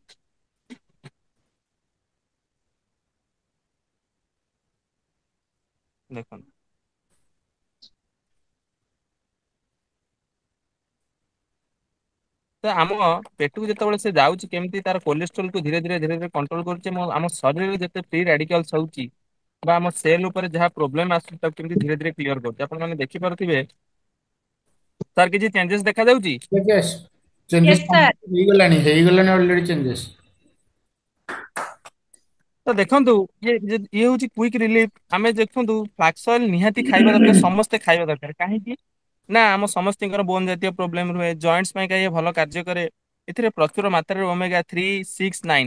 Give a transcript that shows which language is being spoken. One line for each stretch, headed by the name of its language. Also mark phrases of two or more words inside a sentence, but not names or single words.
Odia: ଦେଖନ୍ତୁ, ତ ଆମ ପେଟକୁ ଯେତେବେଳେ ସେ ଯାଉଛି, କେମିତି ତାର କୋଲେଷ୍ଟ୍ରୋଲ କୁ ଧୀରେ ଧୀରେ ଧୀରେ ଧୀରେ କଣ୍ଟ୍ରୋଲ କରୁଛି। ଆମ ଶରୀରରେ ଯେତେ
English: free radicals
Odia: ହଉଛି, ବା ଆମ ସେଲ୍ ଉପରେ ଯାହା ପ୍ରୋବ୍ଲେମ ଆସୁଛି, ତାକୁ କେମିତି ଧୀରେ ଧୀରେ କ୍ଲିୟର କରୁଛି। ଆପଣ ମାନେ ଦେଖିପାରୁଥିବେ। ସାର୍, କିଛି ଚେଞ୍ଜେସ୍ ଦେଖାଯାଉଛି?
English: yes yes. changes yes sir.
Odia: ହେଇଗଲାଣି
English: already changes.
Odia: ତ ଦେଖନ୍ତୁ, ଇଏ ହଉଛି
English: quick relief.
Odia: ଆମେ ଦେଖନ୍ତୁ,
English: flax oil
Odia: ନିହାତି ଖାଇବା ଦରକାର, ସମସ୍ତେ ଖାଇବା ଦରକାର। କାହିଁକି ନା ଆମ ସମସ୍ତଙ୍କର ବୋନ ଜାତୀୟ ପ୍ରୋବ୍ଲେମ ରୁହେ, ଜଏଣ୍ଟସ ପାଇଁ ଇଏ ଭଲ କାର୍ଯ୍ୟ କରେ। ଏଥିରେ ପ୍ରଚୁର ମାତ୍ରାରେ ଓମେଗା 3, 6, 9।